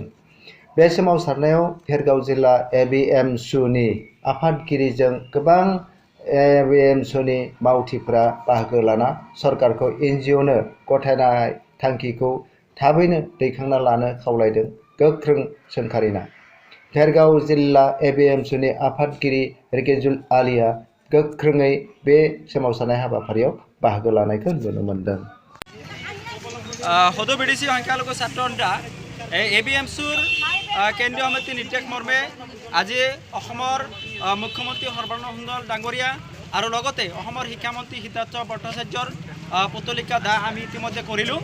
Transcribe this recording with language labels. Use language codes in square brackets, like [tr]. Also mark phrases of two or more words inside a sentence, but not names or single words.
[brx] बे सोमावसारनायाव भेरगाव जिल्ला एबिएमसुनि आफादगिरिजों गोबां एबिएमसुनि मावथिफोरा बाहागो लाना सरकारखौ एनजिअनो गथायनाय थांखिखौ थाबैनो दैखांना लानो खावलायदों। गोख्रों सोंखारिना भेरगाव जिल्ला एबिएमसुनि आफादगिरि रिकेजुल आलीआ गोख्रोङै बे सोमावसारनाय हाबाफारियाव बाहागो लानायखौ नुनो मोन्दों। [as] সদৌ বিডিসি সংখ্যালঘু ছাত্ৰ সন্থা এবিএমচুৰ কেন্দ্ৰীয় সমিতি নিৰ্দেশ মৰ্মে আজি অসমৰ মুখ্যমন্ত্ৰী সৰ্বানন্দ সোণোৱাল ডাঙৰীয়া আৰু লগতে অসমৰ শিক্ষামন্ত্ৰী সিদ্ধাৰ্থ ভট্টাচাৰ্যৰ পুতলিকা দাহ আমি ইতিমধ্যে কৰিলোঁ।